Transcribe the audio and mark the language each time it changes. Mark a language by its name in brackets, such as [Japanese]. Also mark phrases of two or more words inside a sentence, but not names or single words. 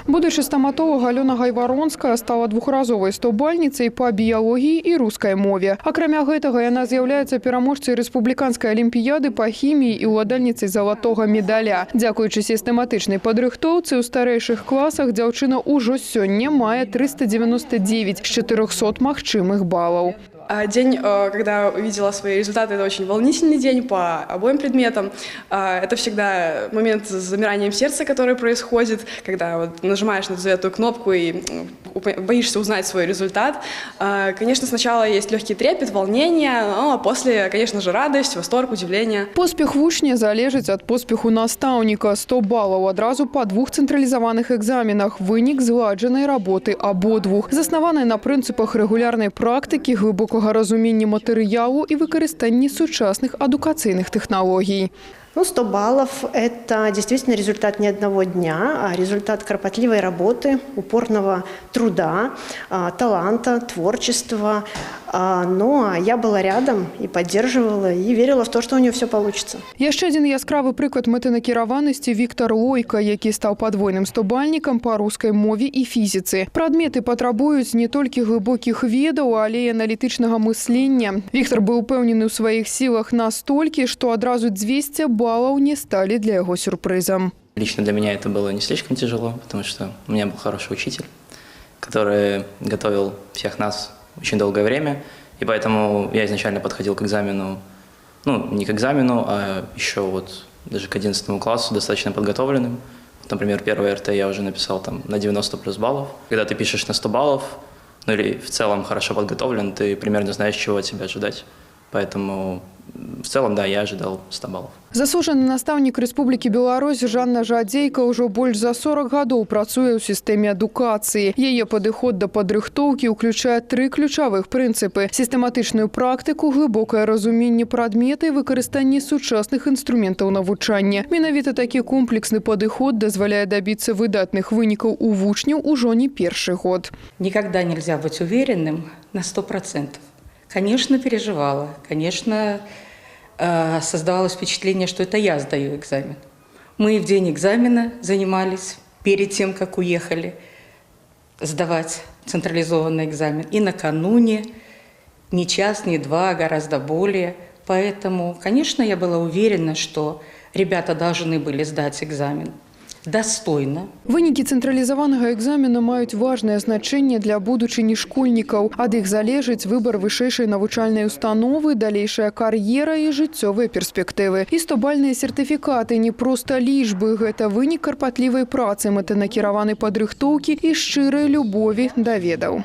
[Belarusian] Будучы стаматолог, Алёна Гайваронская стала двухразовай 100-бальніцай па біялогіі і рускай мове. Акрамя гэтага, яна з'яўляецца пераможцай рэспубліканскай алімпіяды па хіміі і ўладальніцай залатога медаля. Дзякуючы сістэматычнай падрыхтоўцы ў старэйшых класах дзяўчына ўжо сёння мае 399 з 400 магчымых балаў. [Russian] День, когда увидела свои результаты, это очень волнительный день по обоим предметам. Это всегда момент с замиранием сердца, который происходит, когда вот нажимаешь на эту кнопку и боишься узнать свой результат. Конечно, сначала есть легкий трепет, волнение, а после, конечно же, радость, восторг, удивление. [Belarusian] Поспех вучня залежыць ад поспеху настаўніка. 100 балаў адразу па двух цэнтралізаваных экзаменах. Вынік зладжанай работы абодвух, заснаванай на прынцыпах рэгулярнай практыкі, глыбокага разумення матэрыялу і выкарыстанні сучасных адукацыйных тэхналогій. [Russian] 100 баллов – это действительно результат не одного дня, а результат кропотливой работы, упорного труда, таланта, творчества. Но я была рядом и поддерживала, и верила в то, что у нее все получится. [Belarusian] Яшчэ адзін яскравы прыклад мэтанакіраванасці Віктор Лойка, які стаў падвойным 100-бальнікам па рускай мове і фізіцы. Прадметы патрабуюць не толькі глыбокіх ведаў, але і аналітычнага мыслення. Віктор быў упэўнены ў сваіх сілах настолькі, што адразу 200 [Russian] баллов не стали для его сюрпризом. Лично для меня это было не слишком тяжело, потому что у меня был хороший учитель, который готовил всех нас очень долгое время, и поэтому я изначально подходил к экзамену, не к экзамену, а еще даже к 11 классу достаточно подготовленным. Например, первое РТ я уже написал на 90 плюс баллов. Когда ты пишешь на 100 баллов, или в целом хорошо подготовлен, ты примерно знаешь, чего от себя ожидать. Поэтому в целом, да, я ожидал 100 баллов. [Belarusian] Заслужаны настаўнік Рэспублікі Беларусь Жанна Жадзейка ўжо больш за 40 гадоў працуе ў сістэме адукацыі. Яе падыход да падрыхтоўкі ўключае 3 ключавых прынцыпы: сістэматычную практыку, глыбокае разуменне прадмета і выкарыстанне сучасных інструментаў навучання. Менавіта такі комплексны падыход дазваляе дабіцца выдатных вынікаў у вучняў ужо не першы год. [Russian] Никогда нельзя быть уверенным на 100%. Конечно, переживала, конечно, создавалось впечатление, что это я сдаю экзамен. Мы в день экзамена занимались, перед тем, как уехали сдавать централизованный экзамен. И накануне, не час, не два, а гораздо более. Поэтому, конечно, я была уверена, что ребята должны были сдать экзамен достойно. [Belarusian] Вынікі цэнтралізаванага экзамена маюць важнае значэнне для будучыні школьнікаў. Ад іх залежыць выбар вышэйшай навучальнай установы, далейшая кар'ера і жыццёвыя перспектывы. І 100-бальныя сертыфікаты не проста лічбы, гэта вынік карпатлівай працы, мэтанакіраванай падрыхтоўкі і шчырай любові да ведаў.